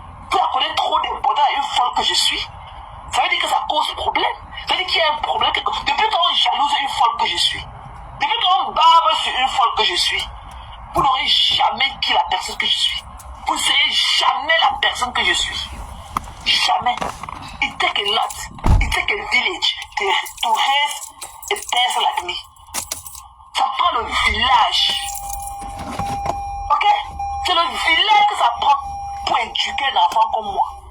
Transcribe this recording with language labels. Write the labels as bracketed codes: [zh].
[fr] Vous accordez trop d'importance à une folle que je suis. Ça veut dire que ça cause problème. Ça veut dire qu'il y a un problème. Depuis qu'on jalouse une folle que je suis, depuis qu'on barbe sur une folle que je suis, vous n'aurez jamais qui la personne que je suis. Vous ne serez jamais la personne que je suis. Jamais. [en] It take a lot. It take a village to raise a person like me. [fr] Ça prend le village. Ok? C'est le village que ça prend pour éduquer un enfant comme moi.